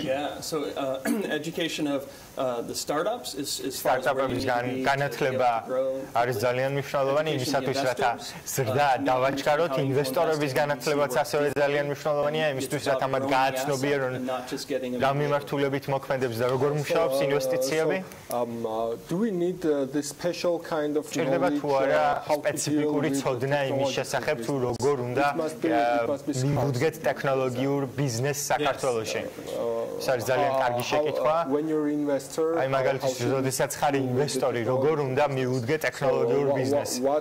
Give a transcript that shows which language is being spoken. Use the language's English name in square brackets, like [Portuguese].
[English] Yeah, so education of the startups is [Georgian] სტარტაპების განათლება არის ძალიან მნიშვნელოვანი იმისათვის, რათა ზრდა დავაჩქაროთ, ინვესტორების განათლებაც ასევე ძალიან მნიშვნელოვანია იმისთვის, რათა მათ გააცნობიერონ რა მიმართულებით მოქმედებს და როგორ მუშაობს ინვესტიციები. [English] Do we need this special kind of [Georgian] ჭირდება თუ არა სპეციფიკური ცოდნა იმის შესახებ, თუ როგორ უნდა მივუდგეთ ტექნოლოგიურ ბიზნესს საქართველოში. ეს არის ძალიან კარგი შეკითხვა. აი მაგალითად, როდესაც ხარ ინვესტორი, როგორ უნდა მივუდგე ტექნოლოგიურ ბიზნესს?